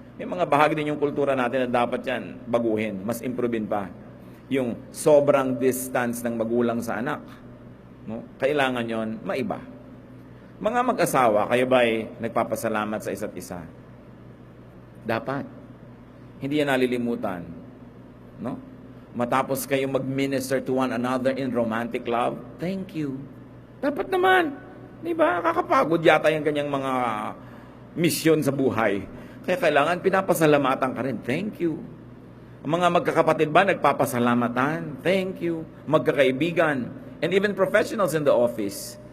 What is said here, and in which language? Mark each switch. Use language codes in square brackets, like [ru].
[tl] May mga bahagi din yung kultura natin na dapat yan baguhin, mas improvein pa. Yung sobrang distance ng magulang sa anak. No? Kailangan yon maiba. Mga mag-asawa, kayo ba ay nagpapasalamat sa isa't isa? Dapat. Hindi yan nalilimutan. No? Matapos kayo mag-minister [en] to one another in romantic love, thank you. [tl] Dapat naman. Di ba? Kakapagod yata yung kanyang mga misyon sa buhay. Kaya kailangan pinapasalamatan ka rin. Thank you. Ang mga magkakapatid ba nagpapasalamatan? Thank you. Magkakaibigan. [en] And even professionals in the office.